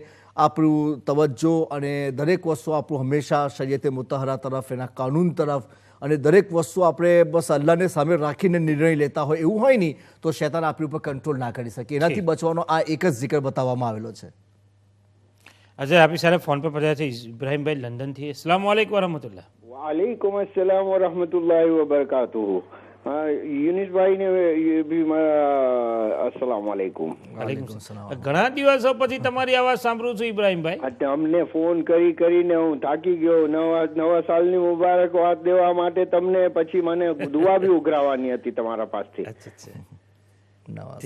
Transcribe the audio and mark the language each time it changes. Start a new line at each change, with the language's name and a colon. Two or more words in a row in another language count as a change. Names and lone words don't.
Gujarati: આપણું તવજ્જો અને દરેક વસ્તુ આપણું હંમેશા શરીયતે મુતહરા તરફ, એના કાનૂન તરફ, અને દરેક વસ્તુ આપણે બસ અલ્લાહને સામે રાખીને નિર્ણય લેતા હોય એવું હોય નહીં તો શૈતાન આપણી ઉપર કંટ્રોલ ના કરી શકે. એનાથી બચવાનો આ એક જ જિક્ર બતાવવામાં આવેલો છે. અજય આપણી સાથે ફોન પર પડ્યા છે ઇબ્રાહીમભાઈ લંડનથી.
Arabic: السلام عليكم ورحمة الله. وعليكم السلام ورحمة الله وبركاته.
Gujarati: યુનિસ ભાઈ ને બી
Arabic: السلام عليكم.
Gujarati: ઘણા દિવસો પછી તમારી અવાજ સાંભળું છું ઇબ્રાહીમભાઈ. તમને ફોન કરીને હું થાકી ગયો. નવા સાલની મુબારક વાત દેવા માટે તમને પછી મને દુઆ બી ઉઘરાવવાની હતી તમારા પાસથી.